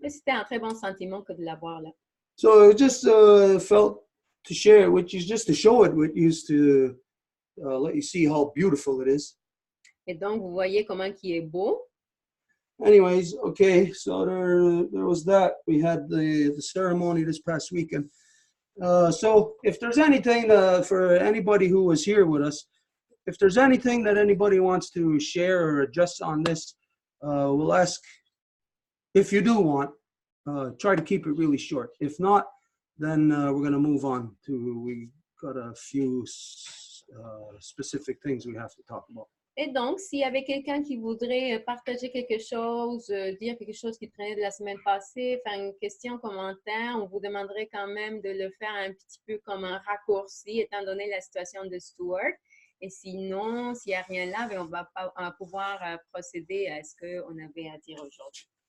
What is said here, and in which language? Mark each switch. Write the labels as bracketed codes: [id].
[fr] Et c'était un très bon sentiment que de l'avoir là. [en] So it just felt to share it with you, just to show it with you, to let you see how beautiful it is. [fr] Et donc, vous voyez comment il est beau. [en] Anyways, okay, so there was that. We had the ceremony this past weekend. So if there's anything for anybody who was here with us, if there's anything that anybody wants to share or adjust on this, we'll ask, if you do want, try to keep it really short. If not, then we're going to move on to, we got a few specific things we have to talk about. [fr] Et donc, s'il y avait quelqu'un qui voudrait partager quelque chose, dire quelque chose qui traînait de la semaine passée, faire une question, commentaire, on vous demanderait quand même de le faire un petit peu comme un raccourci, étant donné la situation de Stuart. Et sinon, s'il n'y a rien là, on va pouvoir procéder à ce qu'on avait à dire aujourd'hui.